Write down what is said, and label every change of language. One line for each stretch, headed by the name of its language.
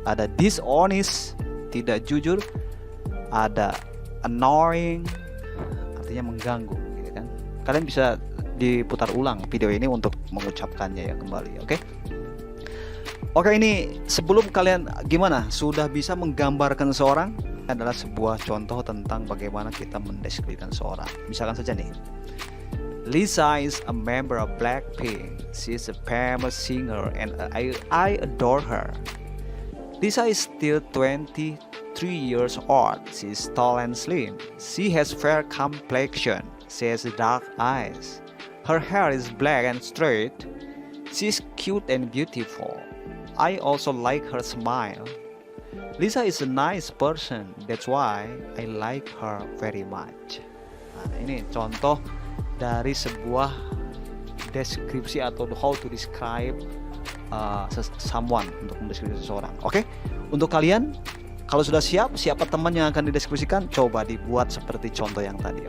Indonesian: Ada dishonest, tidak jujur. Ada annoying, artinya mengganggu gitu kan. Kalian bisa diputar ulang video ini untuk mengucapkannya ya kembali, oke? Oke, ini sebelum kalian gimana? Sudah bisa menggambarkan seorang? Adalah sebuah contoh tentang bagaimana kita mendeskripsikan seorang. Misalkan saja nih,
English: Lisa is a member of Blackpink. She's a famous singer and I adore her. Lisa is still 23 years old. She's tall and slim. She has fair complexion. She has dark eyes. Her hair is black and straight. She's cute and beautiful. I also like her smile. Lisa is a nice person. That's why I like her very much.
Indonesian: Nah, ini contoh dari sebuah deskripsi atau
English: how to describe someone,
Indonesian: untuk mendeskripsi seseorang. Oke? Untuk kalian, kalau sudah siap, siapa teman yang akan dideskripsikan, coba dibuat seperti contoh yang tadi.